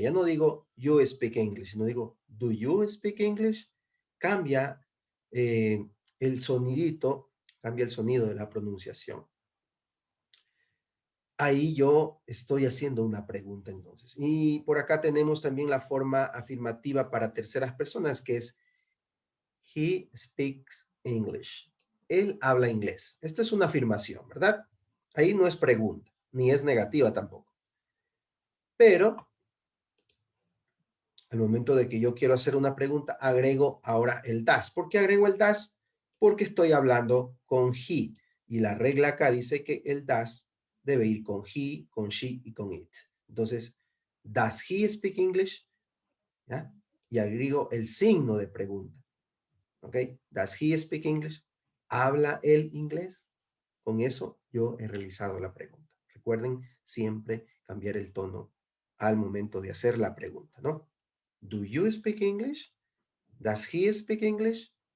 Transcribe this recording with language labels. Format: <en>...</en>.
<es>Ya no digo,</es> <en>you speak English,</en> <es>sino digo,</es> <en>do you speak English?</en> <es>Cambia el sonidito, cambia el sonido de la pronunciación. Ahí yo estoy haciendo una pregunta entonces. Y por acá tenemos también la forma afirmativa para terceras personas, que es</es> <en>he speaks English.</en> <es>Él habla inglés. Esta es una afirmación, ¿verdad? Ahí no es pregunta, ni es negativa tampoco. Pero al momento de que yo quiero hacer una pregunta, agrego ahora el does. ¿Por qué agrego el does? Porque estoy hablando con he. Y la regla acá dice que el does debe ir con he, con she y con it.</es> <en>Entonces, does he speak English?</en> <es>¿Ya? Y agrego el signo de pregunta.</es> <en>¿Ok? Does he speak English?</en> <es>¿Habla él inglés? Con eso yo he realizado la pregunta. Recuerden siempre cambiar el tono al momento de hacer la pregunta, ¿no?</es> <en>Do you speak English? Does he speak English?</en>